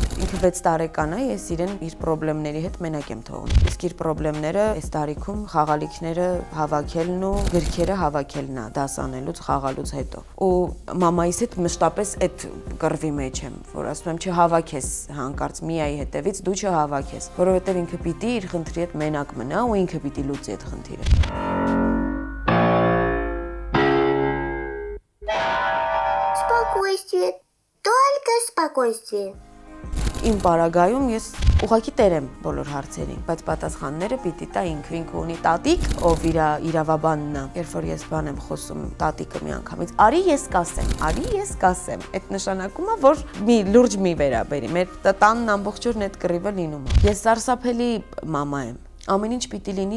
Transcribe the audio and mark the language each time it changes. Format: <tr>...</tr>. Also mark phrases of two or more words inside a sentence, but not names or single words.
<hy>Ինքը 6 տարեկան է, ես իրեն իր խնդիրների հետ մենակ եմ թողնում։ Իսկ իր խնդիրները այս տարիքում խաղալիքները հավաքելն ու գրքերը հավաքելն է դասանելուց, խաղալուց հետո։ Ու մամայիս հետ մշտապես այդ կռվի մեջ եմ, որ ասում եմ չհավաքես հանկարծ Միայի հետևից, դու չհավաքես, որովհետև ինքը պիտի իր խնդրի հետ մենակ մնա ու ինքը պիտի լուծի այդ խնդիրը։</hy> <ru>Спокойствие, только спокойствие.</ru> <hy>Իմ պարագայում ես Ուղղակի տերեմ բոլոր հարցերին, բայց պատասխանները պիտի տա ինքը ունի տատիկ, ով իր իրավաբանն է։ Երբ որ ես բան եմ խոսում, տատիկը միանգամից արի ես կասեմ։ Այդ նշանակում է, որ մի լուրջ մի վերաբերի։ Մեր տանն ամբողջորն այդ կռիվը լինում է։ Ես սարսափելի մամա եմ։ Ամեն ինչ պիտի լինի</hy>